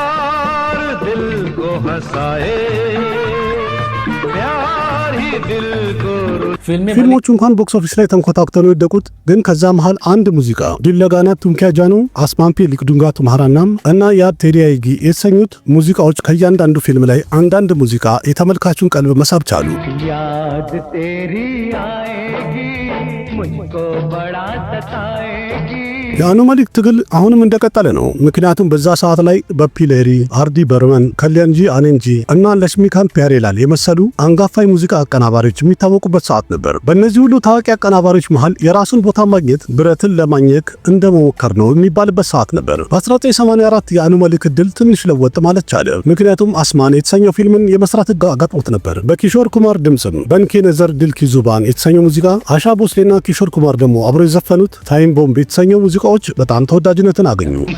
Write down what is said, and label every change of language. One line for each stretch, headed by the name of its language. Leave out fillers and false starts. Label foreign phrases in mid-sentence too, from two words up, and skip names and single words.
Amharic: ፊልሞቹ እንኳን ቦክስ ኦፊስ ላይ ተንኮታኩተው የወደቁት፣ ግን ከዛ መሃል አንድ ሙዚቃ ዲለጋና ቱምኪያ ጃኑ አስማምፒ ሊክዱንጋ ቱምሃራናም እና ያድ ቴዲያይጊ የተሰኙት ሙዚቃዎች ከእያንዳንዱ ፊልም ላይ አንዳንድ ሙዚቃ የተመልካቹን ቀልብ መሳብ ቻሉ።
Hindi: याद तेरी आएगी मुझको बड़ा सताएगी
Amharic: የአኑ መሊክ ትግል አሁንም እንደቀጠለ ነው። ምክንያቱም በዛ ሰዓት ላይ በፒሌሪ አርዲ በርመን ከሊያንጂ አኔንጂ እና ለሽሚካንት ፒያሬላል የመሰሉ አንጋፋ ሙዚቃ አቀናባሪዎች የሚታወቁበት ሰዓት ነበር። በእነዚህ ሁሉ ታዋቂ አቀናባሪዎች መሃል የራሱን ቦታ ማግኘት ብረትን ለማግኘት እንደመሞከር ነው የሚባልበት ሰዓት ነበር። በ1984 የአኑ መሊክ እድል ትንሽ ለወጥ ማለት ቻለ። ምክንያቱም አስማን የተሰኘው ፊልምን የመስራት አጋጥሞት ነበር። በኪሾር ኩማር ድምጽም በንኬ ነዘር ድልኪ ዙባን የተሰኘው ሙዚቃ፣ አሻ ቦስሌና ኪሾር ኩማር ደግሞ አብሮ የዘፈኑት ታይም ቦምብ የተሰኘው ሙዚቃዎች በጣም ተወዳጅነትን አገኙ።